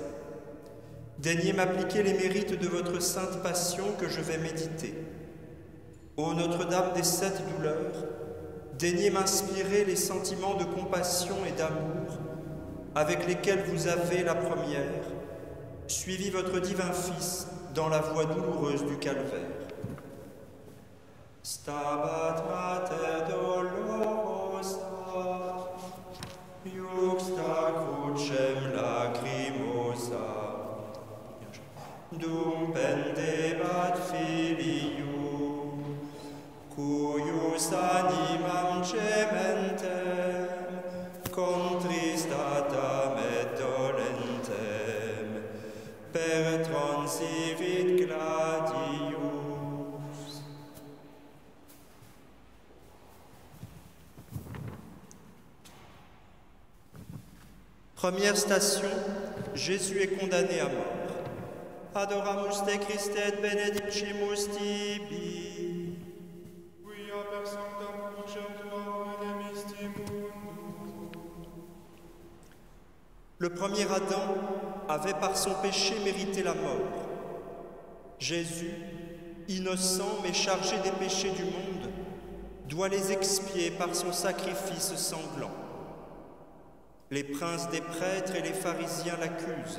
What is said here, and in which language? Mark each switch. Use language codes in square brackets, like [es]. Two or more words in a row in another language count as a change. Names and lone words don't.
[fr] Daignez m'appliquer les mérites de votre sainte passion que je vais méditer. Ô Notre-Dame des 7 douleurs, daignez m'inspirer les sentiments de compassion et d'amour avec lesquels vous avez, la première, suivi votre divin Fils dans la voie douloureuse du calvaire. [la] Stabat Mater dolorosa, iuxta crucem lacrimosa, dum pendebat filius, cuius animam gementem, contristatam et dolentem, per transivit gladius. [fr] Première station, Jésus est condamné à mort. [la] Adoramus te Christe et benedicimus tibi. Quia per sanctam crucem tuam redemistimus. [fr] Le premier Adam avait par son péché mérité la mort. Jésus, innocent mais chargé des péchés du monde, doit les expier par son sacrifice sanglant. Les princes des prêtres et les pharisiens l'accusent.